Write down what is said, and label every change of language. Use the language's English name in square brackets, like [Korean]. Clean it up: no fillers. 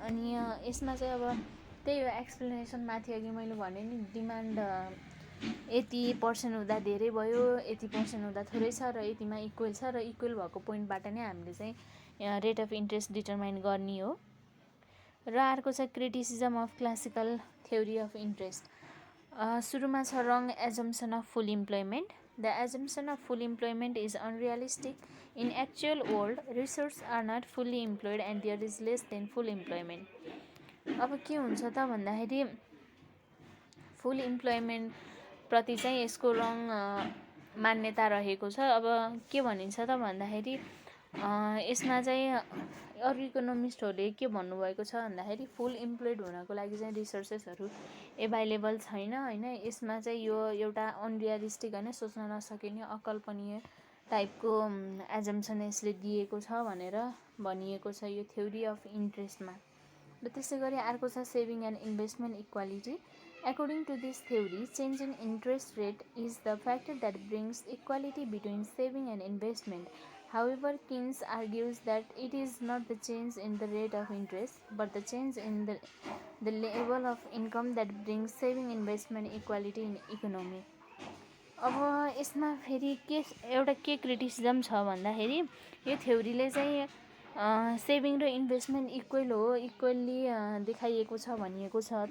[Nepali] अनि यसमा चाहिँ अब त्यही हो एक्सप्लेनेसन, माथि अघि मैले भने नि डिमान्ड यति पर्सेन्ट हुँदा धेरै भयो, यति पर्सेन्ट हुँदा थोरै छ र यतिमा इक्वल छ र इक्वल भएको पोइन्टबाट नै हामीले चाहिँ रेट अफ इन्ट्रेस्ट डिटरमाइन गर्ने हो। र अर्को छ [English] Criticism of classical theory of interest. [Nepali] सुरुमा छ [English] Wrong assumption of full employment. The assumption of full employment is unrealistic. In actual world resource are not fully employed and there is less than full employment. [Nepali] अब के हुन्छ त भन्दाखेरि फुल employment प्रति चाहिँ यसको रङ मान्यता रहेको छ। अब के भनिन्छ त भन्दाखेरि यसमा चाहिँ अरू इकोनोमिस्टहरूले के भन्नुभएको छ भन्दाखेरि फुल इम्प्लोइड हुनको लागि चाहिँ रिसोर्सेसहरू एभाइलेबल छैन होइन। यसमा चाहिँ यो एउटा अनरियलिस्टिक होइन, सोच्न नसकिने अकल्पनीय टाइपको एजम्सन यसले दिएको छ भनेर भनिएको छ यो थ्योरी अफ इन्ट्रेस्टमा। र त्यसै गरी अर्को छ [English] Saving and investment equality. According to this theory, change in interest rate is the factor that brings equality between saving and investment. However, Keynes argues that it is not the change in the rate of interest, but the change in the level of income that brings saving investment equality in economy. [Nepali] अब यसमा फेरि एउटा के criticism छ भन्दाखेरि यो थ्योरीले चाहिँ saving र इन्भेस्टमेन्ट इक्वल हो, इक्वल्ली देखाइएको छ भनिएको छ।